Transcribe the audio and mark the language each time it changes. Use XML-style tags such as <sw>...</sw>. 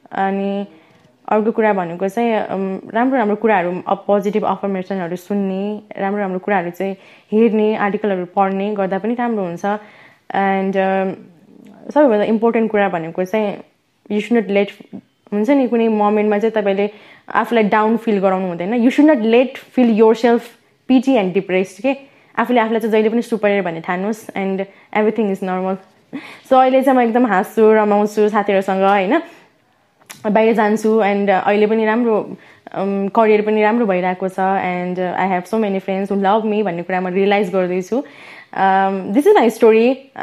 <ne>अनि अर्को कुरा भनेको चाहिँ राम्रो कुराहरू, पोजिटिभ अफर्मेसनहरू सुन्ने, राम्रो कुराहरू चाहिँ हेर्ने, आर्टिकलहरू पढ्ने गर्दा पनि राम्रो हुन्छ। एन्ड सबैभन्दा इम्पोर्टेन्ट कुरा भनेको चाहिँ</ne> <en>you should not let</en> <ne>हुन्छ नि कुनै मोमेन्टमा चाहिँ तपाईँले आफूलाई डाउन फिल गराउनु हुँदैन।</ne> <en>You should not let feel yourself pity and depressed के।</en> <ne>आफूलाई चाहिँ जहिले पनि सुपरियर भन्ने ठान्नुहोस् and</ne> <en>Everything is normal.</en> <ne>So अहिले चाहिँ म एकदम हाँस्छु, रमाउँछु साथीहरूसँग होइन, बाहिर जान्छु। एन्ड अहिले पनि राम्रो करियर पनि राम्रो भइरहेको छ।</ne> <en>and I have so many friends who love me</en> <ne>भन्ने कुरा म रियलाइज गर्दैछु।</ne> <en>This is my story.</en>